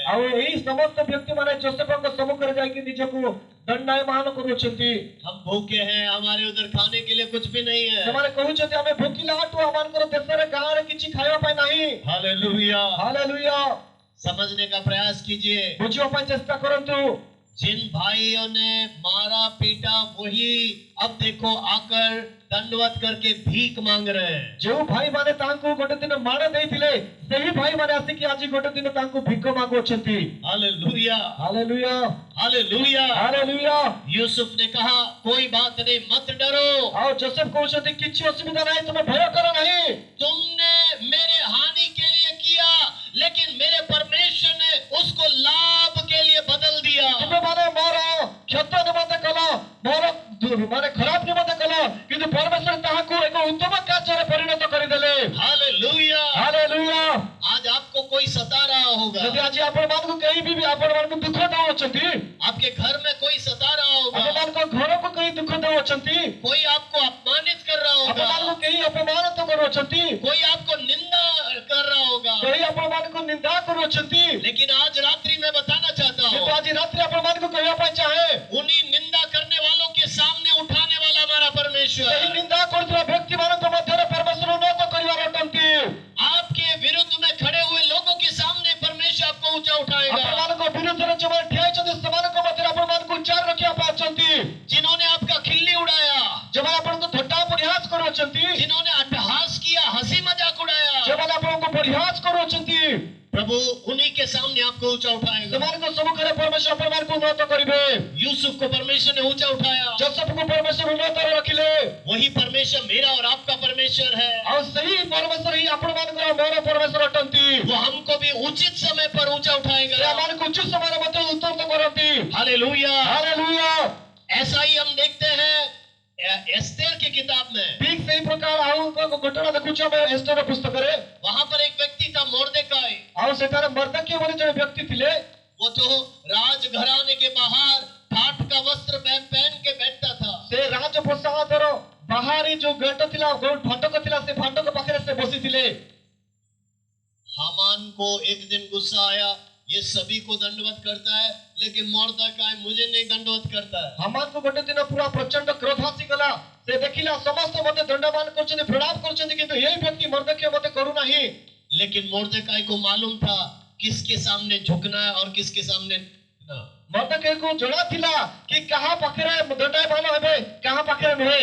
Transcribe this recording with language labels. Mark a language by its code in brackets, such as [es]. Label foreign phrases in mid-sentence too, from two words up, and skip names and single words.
[or] ଆଉ ଏଇ ସମସ୍ତ ବ୍ୟକ୍ତିମାନେ ଯୋସେଫଙ୍କ ସମ୍ମୁଖରେ ଯାଇକି ନିଜକୁ ଦଣ୍ଡାୟମାନ କରୁଛନ୍ତି। [hi] हम भूखे हैं, हमारे उधर खाने के लिए कुछ भी नहीं है। [or] ସେମାନେ କହୁଛନ୍ତି ଆମେ ଭୋକିଲା ଅଟୁ, ଆମମାନଙ୍କର ଦେଶରେ ଗାଁରେ କିଛି ଖାଇବା ପାଇଁ ନାହିଁ। [hi] हालेलुया। [or] ହାଲେଲୁୟା। [hi] समझने का प्रयास कीजिए। [or] ବୁଝିବା ପାଇଁ ଚେଷ୍ଟା କରନ୍ତୁ। [hi] जिन भाइयों ने मारा पीटा वही अब देखो आकर दंडवत करके भीख मांग रहे हैं। [or] ଯେଉଁ ଭାଇମାନେ ତାଙ୍କୁ ଗୋଟେ ଦିନ ମାଡ଼ ଦେଇଥିଲେ ସେହି ଭାଇମାନେ ଆସିକି ଆଜି ଗୋଟେ ଦିନ ତାଙ୍କୁ ଭିକ ମାଗୁଅଛନ୍ତି। [hi] हालेलुया। [or] ହାଲେଲୁୟା। [hi] हालेलुया। [or] ହାଲେଲୁୟା। [hi] यूसुफ ने कहा कोई बात नहीं, मत डरो। [or] ଆଉ ଯୋସେଫ କହୁଛନ୍ତି କିଛି ଅସୁବିଧା ନାହିଁ, ତୁମେ ଭୟ କର ନାହିଁ। [hi] तुमने मेरे हानि के लिए किया, लेकिन मेरे परमेश्वर ने उसको लाभ के लिए बदल दिया। [or] ତୁମେ ମାନେ ମୋର କ୍ଷତ ନିମନ୍ତେ କଲ, ମୋର ମାନେ ଖରାପ ନିମନ୍ତେ କଲ, କିନ୍ତୁ ପରମେଶ୍ୱର ତାହାକୁ ଏକ ଉତ୍ତମ କାର୍ଯ୍ୟରେ ପରିଣତ କରିଦେଲେ। [hi] हालेलुया। [or] ହାଲେଲୁୟା। [hi] आज आपको कोई सता रहा होगा, [or] ଯଦି ଆଜି ଆପଣମାନଙ୍କୁ କେହି ବି ଆପଣମାନଙ୍କୁ ଦୁଃଖ ଦେଉଅଛନ୍ତି, [hi] आपके घर में कोई सता रहा होगा, [or] ଆପଣମାନଙ୍କ ଘରକୁ କେହି ଦୁଃଖ ଦେଉଅଛନ୍ତି, [hi] कोई आपको अपमानित कर रहा होगा, [or] ଆପଣମାନଙ୍କୁ କେହି ଅପମାନିତ କରୁଅଛନ୍ତି, [hi] कोई आपको निंदा कर रहा होगा। [or] କେହି ଆପଣମାନଙ୍କୁ ନିନ୍ଦା କରୁଅଛନ୍ତି, [hi] लेकिन आज रात्रि में बताना चाहता [or] କିନ୍ତୁ [hi] हूँ, [or] ଆଜି ରାତିରେ ଆପଣମାନଙ୍କୁ କହିବା ପାଇଁ ଚାହେଁ, [hi] उन्हीं निंदा करने वालों के सामने उठाने वाला हमारा परमेश्वर [or] ଏହି [hi] है। [or] ନିନ୍ଦା କରୁଥିବା ବ୍ୟକ୍ତିମାନଙ୍କ ମଧ୍ୟରେ ପରମେଶ୍ୱର ଉନ୍ନତ କରିବାର ଅଟନ୍ତି। [hi] आपके विरुद्ध में खड़े हुए लोगों के सामने परमेश्वर आपको ऊंचा उठाएगा। [or] ଆପଣମାନଙ୍କ ବିରୁଦ୍ଧରେ ଯେଉଁମାନେ ଠିଆ ହେଇଛନ୍ତି ସେମାନଙ୍କ ମଧ୍ୟରେ ଆପଣମାନଙ୍କୁ ଉଚ୍ଚାର ରଖିବା ପାଇଁ ଅଛନ୍ତି। [hi] जिन्होंने आपका खिल्ली उड़ाया, [or] ଯେଉଁମାନେ ଆପଣଙ୍କୁ ଥଟ୍ଟା ପରିହାସ କରୁଅଛନ୍ତି, [hi] जिन्होंने अट्टहास किया, हंसी मजाक उड़ाया, [or] ଯେଉଁମାନେ ଆପଣଙ୍କୁ ପରିହାସ କରୁଅଛନ୍ତି, [hi] प्रभु उन्हीं के सामने आपको ऊंचा उठाएगा। [or] ସେମାନଙ୍କ ସମ୍ମୁଖରେ ପରମେଶ୍ୱର ଆପଣମାନଙ୍କୁ ଉନ୍ନତ କରିବେ। [hi] यूसुफ को परमेश्वर ने ऊंचा उठाया। [or] ଯୋସେଫଙ୍କୁ ପରମେଶ୍ୱର ଉନ୍ନତରେ ରଖିଲେ। [hi] वही परमेश्वर मेरा और आपका परमेश्वर है। [or] ଆଉ ସେହି ପରମେଶ୍ୱର ହିଁ ଆପଣମାନଙ୍କର ମୋର ପରମେଶ୍ୱର ଅଟନ୍ତି। [hi] वो हमको भी उचित समय पर ऊंचा [or] ସେ [hi] उठाएगा। [or] ଆମମାନଙ୍କୁ ଉଚ୍ଚ ସମୟରେ ମଧ୍ୟ ଉନ୍ନତ କରନ୍ତି। [hi] हालेलुया। [or] ହାଲେଲୁୟା। [hi] ऐसा ही हम देखते हैं एस्तेर की किताब में। [or] ଠିକ ସେହି ପ୍ରକାର ଆଉ ଏକ ଘଟଣା ଦେଖୁଛୁ ଆମେ ଏଷ୍ଟର ପୁସ୍ତକରେ। [hi] वहां पर एक व्यक्ति था मोर्देकाई। [or] ଆଉ ସେଠାରେ ମର୍ଦ୍ଦକ୍ୟ ବୋଲି ଜଣେ ବ୍ୟକ୍ତି ଥିଲେ। [hi] वो तो राजघराने के बाहर ठाठ का वस्त्र पहन के बैठता था। [or] ସେ ରାଜପ୍ରସାଦର ବାହାରେ ଯୋଉ ଗେଟ ଥିଲା, ଯୋଉ ଫାଟକ ଥିଲା, ସେ ଫାଟକ ପାଖରେ ସେ ବସିଥିଲେ। [hi] हामान को एक दिन गुस्सा आया, ये सभी को दंडवत करता है लेकिन मोर्देकाई मुझे नहीं दंडवत करता है। [or] ହାମାନଙ୍କୁ ଗୋଟେ ଦିନ ପୁରା ପ୍ରଚଣ୍ଡ କ୍ରୋଧ ଆସିଗଲା। ସେ ଦେଖିଲା ସମସ୍ତେ ମୋତେ ଦଣ୍ଡମାନ କରୁଛନ୍ତି, ପ୍ରଣାମ କରୁଛନ୍ତି, କିନ୍ତୁ ଏହି ବ୍ୟକ୍ତି ମର୍ଦ୍ଦକ୍ୟ ମୋତେ କରୁନାହିଁ। [hi] लेकिन मोर्देकाई को मालूम था किसके सामने झुकना है और किसके सामने ना। [or] ମର୍ଦ୍ଦକ୍ୟକୁ ଜଣା ଥିଲା କି କାହା ପାଖରେ ଦଣ୍ଡାୟମାନ ହେବେ, କାହା ପାଖରେ ନୁହେଁ।